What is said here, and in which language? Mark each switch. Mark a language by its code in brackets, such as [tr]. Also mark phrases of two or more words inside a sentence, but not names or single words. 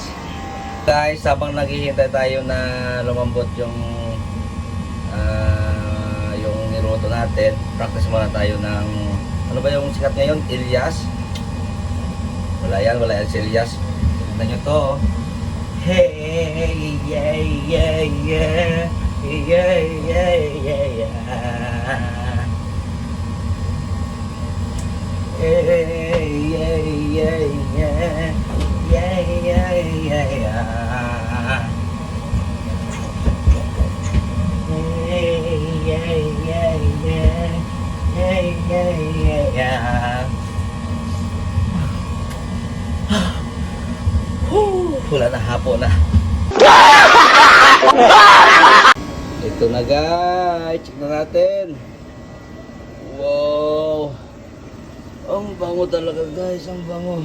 [tl] Guys, habang naghihintay tayo na lumambot yung niluto natin, practice muna tayo ng ano ba yung sikat ngayon? Elias? Wala yan si Elias. Tignan nyo to. [en] Hey, yeah, yeah, yeah. Yeah, yeah, yeah, yeah. Hey, yeah, yeah, yeah. Yeah, yeah, yeah, yeah. Hey, yeah, yeah, yeah. Hey, yeah, yeah, yeah. [tl] Wala na, hapon na. Ito na guys, check na natin. Wow, ang bango talaga guys, ang bango.